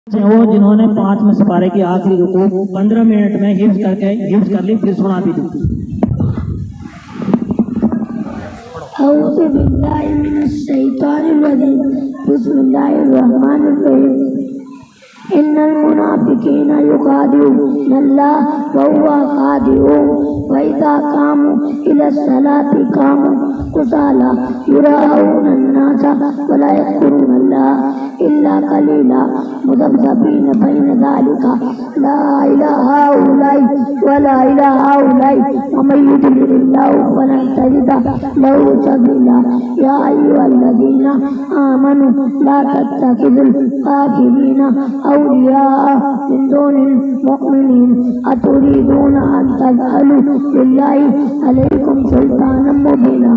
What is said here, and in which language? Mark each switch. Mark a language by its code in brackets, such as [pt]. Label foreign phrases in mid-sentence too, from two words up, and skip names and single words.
[ur] وہ جنہوں نے 5 میں سپارے کی آخری رکوع 15 منٹ میں حفظ کر لی، پھر سنا بھی دی. [ar] أعوذ بالله من الشيطان الرجيم، بسم الله الرحمن الرحيم. إن المنافقين يخادعون الله وهو خادعهم وإذا قاموا إلى الصلاة قاموا كسالى يراءون الناس ولا يذكرون الله إلا قليلا مذبذبين بين ذلك لا إله إلا الله ولا إله إلا الله ومن يضلل الله فلن تجد له سبيلا. يا أيها الذين آمنوا لا تتخذوا الكافرين أولياء من دون المؤمنين أتريدون أن تجعلوا لله عليكم سلطانا مبينا.